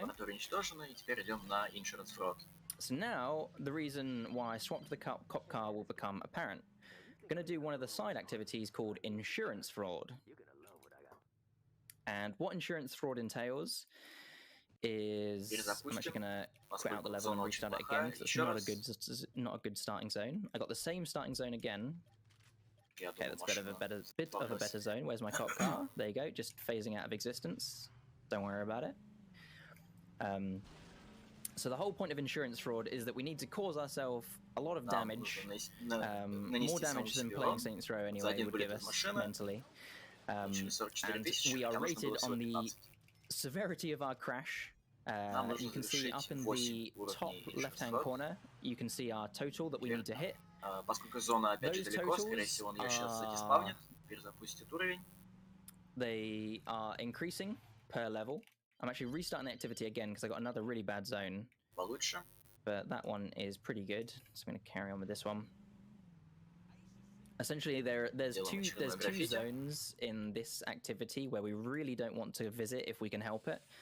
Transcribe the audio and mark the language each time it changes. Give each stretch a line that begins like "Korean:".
Russian: Лаборатория уничтожена, и теперь идем на Insurance Fraud.
English: So now, the reason why I swapped the cop car will become apparent. I'm going to do one of the side activities called insurance fraud. And what insurance fraud entails is... I'm actually going to quit out the level and restart it again, because it's not a good starting zone. I got the same starting zone again. Okay, that's bit of a better zone. Where's my cop car? There you go, just phasing out of existence. Don't worry about it. So the whole point of insurance fraud is that we need to cause ourselves a lot of damage, more damage than playing Saints Row anyway would give us mentally. And we are rated on the severity of our crash. You can see up in the top left-hand corner, you can see our total that we need to hit.
Russian: Поскольку зона опять же далеко, скорее всего, он ее сейчас задиспавнит, перезапустит уровень.
English: They are increasing per level. I'm actually restarting the activity again because I got another really bad zone.
Russian: Получше.
English: But that one is pretty good. So I'm going to carry on with this one. Essentially, there's two zones in this activity where we really don't want to visit if we can help it.